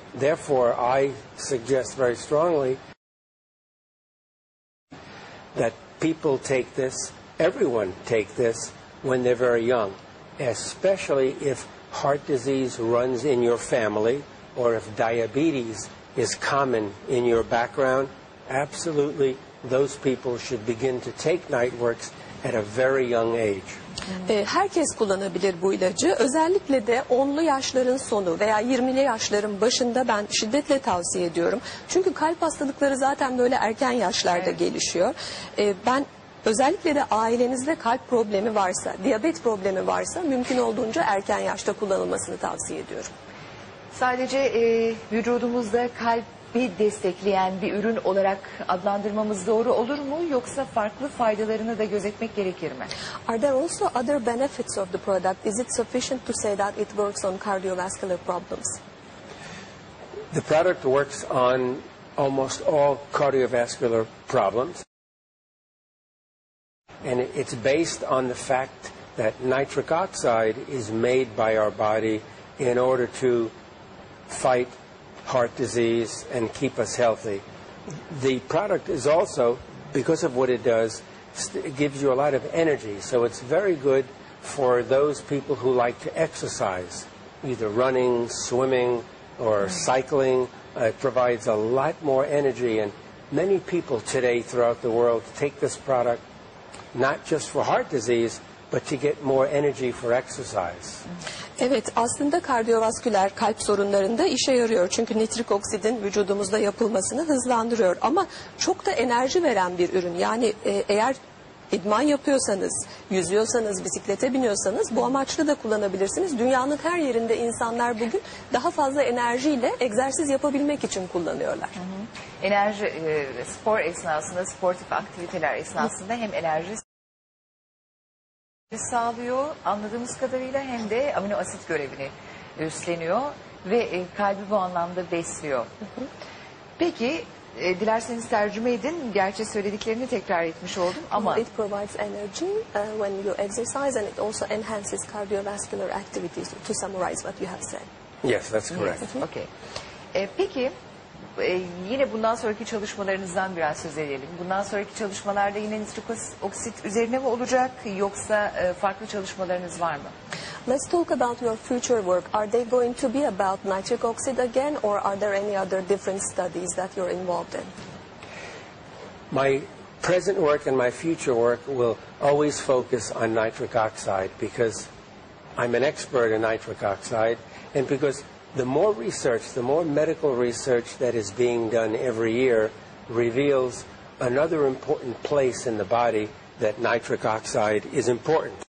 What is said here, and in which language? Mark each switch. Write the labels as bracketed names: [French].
[English] Therefore, I suggest very strongly that people take this, everyone take this when they're very young, especially if heart disease runs in your family or if diabetes is common in your background. Absolutely, those people should begin to take NiteWorks at a very young age. [Turkish] Herkes kullanabilir bu ilacı. Özellikle de 10'lu yaşların sonu veya 20'li yaşların başında ben şiddetle tavsiye ediyorum. Çünkü kalp hastalıkları zaten böyle erken yaşlarda gelişiyor. Ben özellikle de ailenizde kalp problemi varsa, diyabet problemi varsa mümkün olduğunca erken yaşta kullanılmasını tavsiye ediyorum. Sadece vücudumuzda kalp bir destekleyen bir ürün olarak adlandırmamız doğru olur mu? Yoksa farklı faydalarını da gözetmek gerekir mi? Are there also other benefits of the product? Is it sufficient to say that it works on cardiovascular problems? The product works on almost all cardiovascular problems. And it's based on the fact that nitric oxide is made by our body in order to fight heart disease and keep us healthy. The product is also, because of what it does, it gives you a lot of energy. So it's very good for those people who like to exercise, either running, swimming, or cycling. It provides a lot more energy. And many people today throughout the world take this product not just for heart disease, but to get more energy for exercise. Evet, aslında kardiyovasküler kalp sorunlarında işe yarıyor. Çünkü nitrik oksidin vücudumuzda yapılmasını hızlandırıyor. Ama çok da enerji veren bir ürün. Yani eğer idman yapıyorsanız, yüzüyorsanız, bisiklete biniyorsanız bu amaçlı da kullanabilirsiniz. Dünyanın her yerinde insanlar bugün daha fazla enerjiyle egzersiz yapabilmek için kullanıyorlar. Enerji, spor esnasında, sportif aktiviteler esnasında hem enerji sağlıyor anladığımız kadarıyla hem de amino asit görevini üstleniyor ve kalbi bu anlamda besliyor. Peki dilerseniz tercüme edin. Gerçi söylediklerini tekrar etmiş oldum ama [English] It provides energy when you exercise and it also enhances cardiovascular activities. To summarize what you have said. Yes, that's correct. Okay. [Turkish] Peki yine bundan sonraki çalışmalarınızdan biraz söz edelim. Bundan sonraki çalışmalarda yine nitrik oksit üzerine mi olacak yoksa farklı çalışmalarınız var mı? [English] Let's talk about your future work. Are they going to be about nitric oxide again, or are there any other different studies that you're involved in? My present work and my future work will always focus on nitric oxide because I'm an expert in nitric oxide, and because the more research, the more medical research that is being done every year reveals another important place in the body that nitric oxide is important.